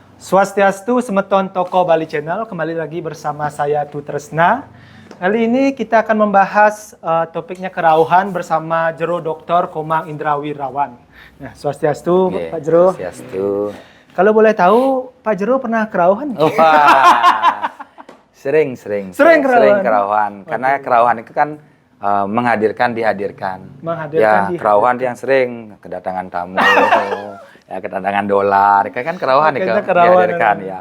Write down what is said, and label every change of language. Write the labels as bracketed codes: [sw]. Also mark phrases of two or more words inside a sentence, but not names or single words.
[id] Swastiastu, Semeton Toko Bali Channel, kembali lagi bersama saya Tutresna. Kali ini kita akan membahas topiknya kerauhan bersama Jero Dr. Komang Indra Wirawan. Nah, Swastiastu, Pak Jero. Swastiastu. Kalau boleh tahu, Pak Jero pernah kerauhan? Sering kerauhan. Karena kerauhan itu kan dihadirkan. Kerauhan yang sering kedatangan tamu. Ya, kedatangan dolar, kan kerauhan nih dihadirkan ya.